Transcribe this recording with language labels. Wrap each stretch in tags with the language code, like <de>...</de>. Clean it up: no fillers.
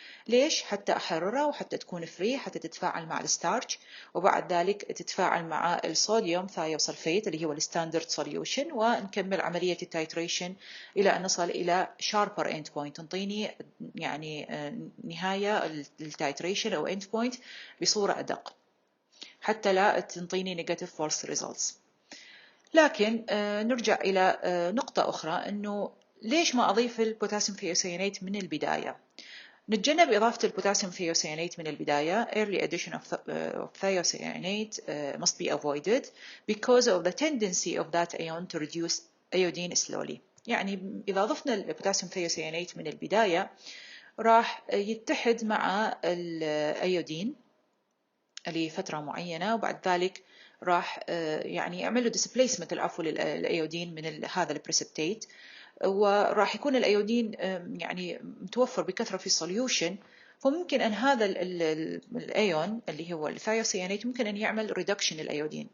<ar>ليش؟ حتى أحررها وحتى تكون فري، حتى تتفاعل مع الستارش وبعد ذلك تتفاعل مع الصوديوم ثايوسلفيت اللي هو الستاندرد سوليوشن، ونكمل عملية التايتريشن إلى أن نصل إلى شاربر اند بوينت، تنطيني يعني نهاية التايتريشن أو اند بوينت بصورة أدق حتى لا تنطيني نيجاتيف فولس ريزلتس. لكن نرجع إلى نقطة أخرى، أنه ليش ما أضيف البوتاسيوم ثيوسيانيت من البداية؟ نتجنب إضافة البوتاسيوم ثيوسيانيت من البداية.</ar> <en>Early addition of thiocyanate must be avoided because of the tendency of that ion to reduce iodine slowly.</en> <ar>يعني إذا ضفنا البوتاسيوم ثيوسيانيت من البداية راح يتحد مع الأيودين لفترة معينة وبعد ذلك راح يعني يعمل له displacement العفو للأيودين من هذا البريسبتيت، وراح يكون الايودين يعني متوفر بكثره في السوليوشن، فممكن ان هذا الايون اللي هو الثيوسيانيت ممكن ان يعمل ريدكشن للايودين.</ar>